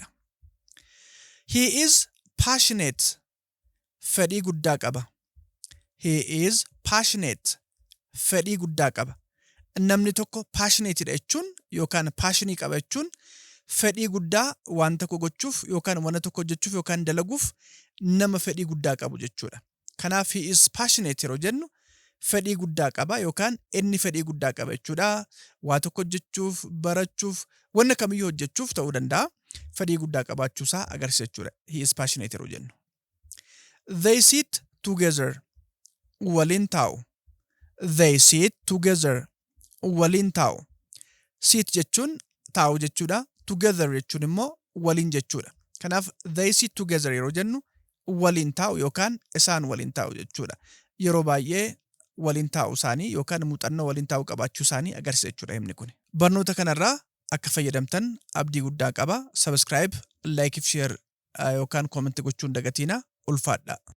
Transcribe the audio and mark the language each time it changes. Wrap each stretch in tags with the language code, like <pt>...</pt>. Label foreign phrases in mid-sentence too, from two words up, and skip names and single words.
<en>He is passionate.</en> <om>Fedhii guddaa qaba.</om> <en>He is passionate.</en> <om>Fedhii guddaa qaba. Namni tokko passionate jechuun yookaan passionii qaba jechuun fedhii guddaa waan tokko gochuuf yookaan waan tokko hojjechuuf yookaan dalaguuf nama fedhii guddaa qabu jechuudha. Kanaaf</om> <en>he is passionate</en> <om>yeroo jennu fedhii guddaa qaba yookaan inni fedhii guddaa qaba jechuudha. Waa tokko hojjechuuf, barachuuf, wanna kamiyyuu hojjechuuf ta'uu danda'a. Fedhii guddaa qabaachuusaa agarsiisa jechuudha.</om> <en>He is passionate</en> <om>yeroo jennu.</om> <en>They sit together.</en> <om>Waliin taa'u.</om> <en>They sit together.</en> <om>Waliin taa'u. Sit jechuun taa'u jechuudha. Together jechuun immoo waliin jechuudha. Kanaaf</om> <en>they sit together</en> <om>yeroo jennu waliin taa'u yookaan isaan waliin taa'u jechuudha. Yeroo baay'ee waliin taa'u isaanii yookaan muuxannoo waliin taa'u qabaachuu isaanii agarsiisa jechuudha himni kun. Barnoota kanarraa akka fayyadamtan abdii guddaa qaba.</om> <en>Subscribe, like, share</en> <om>yookaan comment gochuun dagatiina ulfaadha.</om>